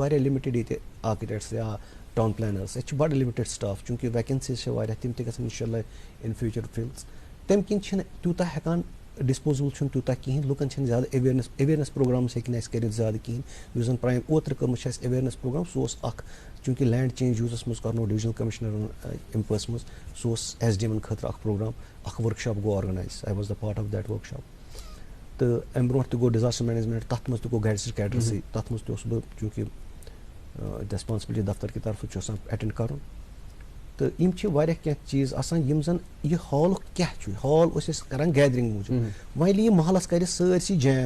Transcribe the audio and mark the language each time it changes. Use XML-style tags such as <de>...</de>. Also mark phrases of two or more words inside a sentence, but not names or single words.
<ks>واریاہ لِمِٹِڈ ییٚتہِ آرکِٹیکٹس یا ٹاوُن پلینٲرٕس اَسہِ چھِ بَڑٕ لِمِٹِڈ سٹاف چوٗنٛکہِ ویکَنسیٖز چھِ واریاہ تِم تہِ گژھن</ks> <ar>اِنشاء اللہ</ar> <en>in future fills</en> <ks>تَمہِ کِنۍ چھِنہٕ تیوٗتاہ ہٮ۪کان ڈِسپوزیبٕل چھُنہٕ تیوٗتاہ کِہیٖنۍ لُکَن چھِنہٕ زیادٕ</ks> <en>awareness programmes</en> <ks>ہیٚکہِ نہٕ اَسہِ کٔرِتھ زیادٕ کِہیٖنۍ یُس زَن اوترٕ کٔرمٕژ چھِ اَسہِ</ks> <en>awareness programme</en> <ks>سُہ اوس اکھ چوٗنٛکہِ</ks> <en>land change</en> <ks>یوٗزَس منٛز کَرنو ڈِوِجنل کٔمِشنَرَن اِمپٲرس منٛز سُہ اوس SDMَن خٲطرٕ اکھ پروگرام اکھ ؤرٕک شاپ گوٚو آرگنایز</ks> <en>I was the part of that work</en> <ks>شاپ تہٕ اَمہِ برونٛٹھ تہِ گوٚو</ks> <en>disaster management</en> <ks>تَتھ منٛز تہِ گوٚو گیڈسِز کیڈرسٕے تَتھ منٛز تہِ اوسُس بہٕ چوٗنٛکہِ ریسپانسبلٹی دفتر کہِ طرفہٕ چھُ آسان ایٹینڈ کَرُن تہٕ یِم چھِ واریاہ کینٛہہ چیٖز آسان یِم زَن یہِ ہالُک کیٛاہ چھُ ہال ٲسۍ أسۍ کَران گیدرِنٛگ موٗجوٗب وۄنۍ ییٚلہِ یہِ محلَس کَرِ سٲرسٕے جیم</ks>